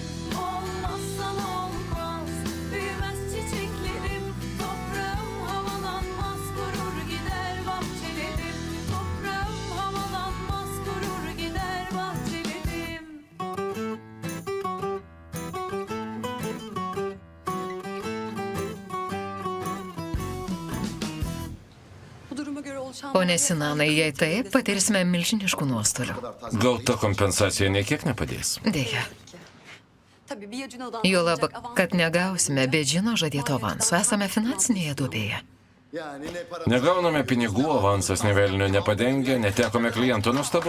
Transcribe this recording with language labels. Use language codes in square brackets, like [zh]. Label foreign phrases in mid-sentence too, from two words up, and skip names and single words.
[tr] Olmazsan olmaz, büyümez çiçeklerim, toprağım havalanmaz, vurur gider bahçelerim. Toprağım havalanmaz, vurur gider bahçelerim. Bu duruma göre oluşan... [lt] Pone Sinanai, jei taip, patirsime milžiniškų nuostolių. Gauta kompensacija niekiek nepadės. Deja. Juolab, kad negausime Bedžino žadėto avanso, esame finansinėje duobėje. Negauname pinigų, avansas nevelnio nepadengia, netekome kliento, nuostabu.